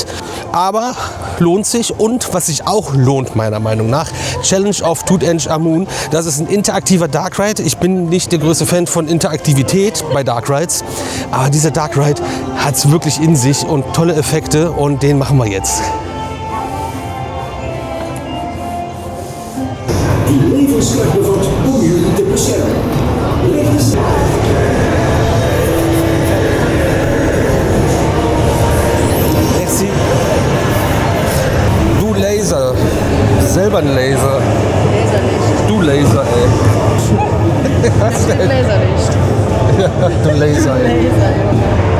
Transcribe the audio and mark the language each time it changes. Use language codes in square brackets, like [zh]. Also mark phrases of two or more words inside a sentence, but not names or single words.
[de] Aber lohnt sich und was sich auch lohnt, meiner Meinung nach, Challenge of Tutanchamun. Das ist ein interaktiver [en] Dark Ride. [de] Ich bin nicht der größte Fan von Interaktivität bei [en] Dark Rides, [de] aber dieser [en] Dark Ride [de] hat es wirklich in sich und tolle Effekte und den machen wir jetzt. [nl] Die levenskracht bevat om jullie te beschermen. Merci. [de] Du Laser. Selber ein Laser. Laserlicht. Du Laser, ey. Was denn? Laserlicht. Ja, du Laser, ey. Laser, Junge.